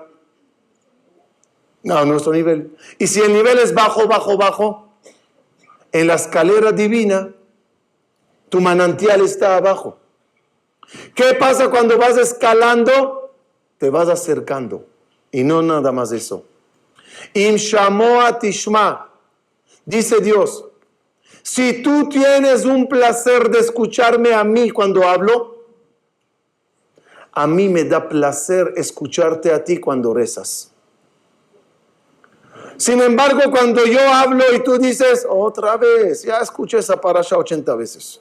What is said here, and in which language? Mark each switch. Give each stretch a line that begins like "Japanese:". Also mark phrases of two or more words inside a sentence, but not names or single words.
Spanish: No, nuestro nivel. Y si el nivel es bajo, en la escalera divina, tu manantial está abajo. ¿Qué pasa cuando vas escalando? Te vas acercando. Y no nada más eso.
Hebrew: אם שמוע תשמע.
Spanish: Dice Dios, si tú tienes un placer de escucharme a mí cuando hablo, a mí me da placer escucharte a ti cuando rezas. Sin embargo, cuando yo hablo y tú dices, otra vez, ya escuché esa parasha 80 veces.